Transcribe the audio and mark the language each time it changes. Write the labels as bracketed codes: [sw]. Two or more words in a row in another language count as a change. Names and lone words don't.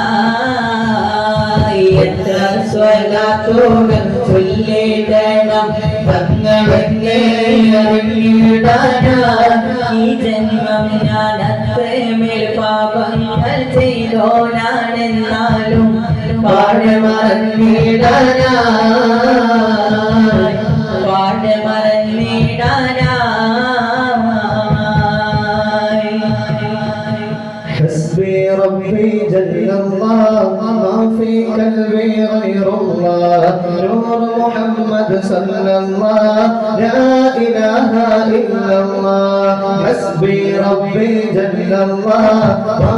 [ml] എത്ര സ്വലാത്തുകൾ ചൊല്ലിടണം തങ്ങളെന്നെ അറിയിടാനാ ഈ ജന്മം ഞാൻ അത്രമേൽ പാപങ്ങൾ ചെയ്തോ ഞാനെന്നാലും പാട്ട് മറന്നിടാനാ പാട്ട് മറന്നിടാനാ [ar] حسبي ربي جل الله ما في قلبي غير الله نور محمد صلى الله لا إله إلا الله حسبي ربي جل الله ما